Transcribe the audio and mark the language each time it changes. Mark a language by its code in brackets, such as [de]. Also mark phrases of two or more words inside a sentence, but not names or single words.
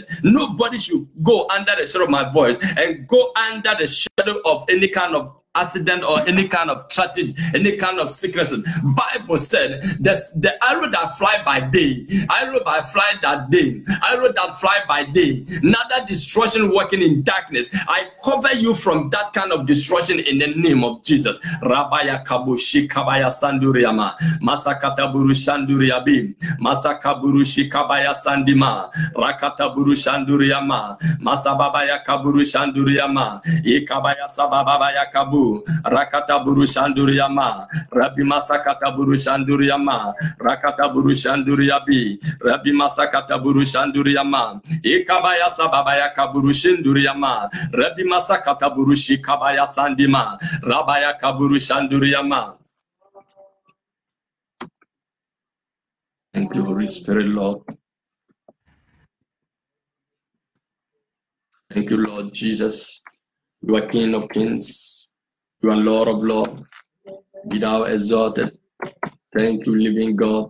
[en] Nobody should go under the shadow of my voice and go under the shadow of any kind of accident or any kind of tragedy, any kind of sickness. Bible said the arrow that fly by day, arrow by fly that day, arrow that fly by day, neither destruction working in darkness. I cover you from that kind of destruction in the name of Jesus. Rabaya kabushi kabaya sanduriama, masakata buru shanduriabi, masakaburu shikabaya sandima, rakata buru shanduriama, masababaya kaburu shanduriama, ikabaya sababaya kabu. Rakata buru shanduriama. Rabbi masakata buru shanduriama. Rakata buru shanduriabi. Rabbi masakata buru shanduriama. Ikabaya sababaya kaburu shanduriama. Rabbi masakata buru shikabaya sandima. Rabaya kaburu shanduriama. Thank you, Holy Spirit, Lord. Thank you, Lord Jesus. You are King of Kings. You are Lord of Lords. Be thou exalted. Thank you, living God.